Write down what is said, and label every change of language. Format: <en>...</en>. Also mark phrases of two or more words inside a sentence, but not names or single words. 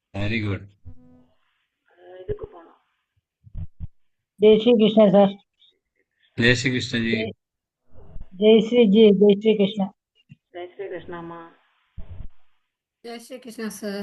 <en>very good.</en> <ta>இதுக்கு போனோம்.</ta> <hi>जय श्री कृष्ण सर। जय श्री कृष्ण जी. जय जय श्री जी, जय श्री कृष्ण। जय श्री कृष्णामा. जय श्री कृष्ण सर।</hi>